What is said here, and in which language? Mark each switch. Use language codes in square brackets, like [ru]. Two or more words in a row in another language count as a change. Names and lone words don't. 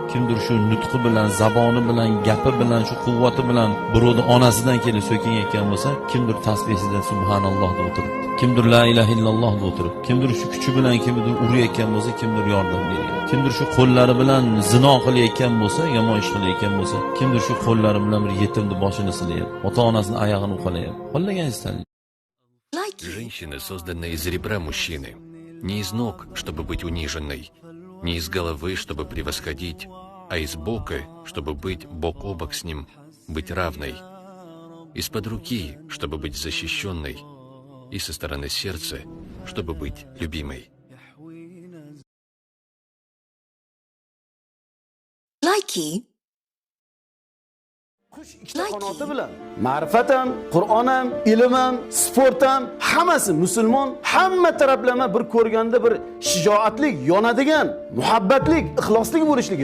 [uz] Kimdir shu nutqi bilan, zaboni bilan, gapi bilan, shu quvvati bilan birovni onasidan kelib so'kinayotgan bo'lsa, kimdir tasbihsidan subhanalloh deb o'tiribdi. Kimdir [ar] لا إله إلا الله [uz] deb o'tiribdi. Kimdir shu kuchi bilan kimdir urayotgan bo'lsa, kimdir yordam bergan. Kimdir shu qo'llari bilan zino qilayotgan bo'lsa, yomon ish qilayotgan bo'lsa, kimdir shu qo'llari bilan bir yetimni boshini silayapti, ota-onasini oyog'ini uqalayapti. Qo'llagan [ru] Женщина создана из ребра мужчины, не из ног, чтобы быть униженной, не из головы, чтобы превосходить, а из бока, чтобы быть бок о бок с ним, быть равной, из-под руки, чтобы быть защищенной, и со стороны сердца, чтобы быть любимой. Likey. [uz] ikkita qanoti bilan ma'rifat ham, Qur'on ham, ilm ham, sport ham, hammasi musulmon, hamma taraflama bir ko'rganda bir shijoatlik, yonadigan, muhabbatlik, ixloslik bo'lishligi.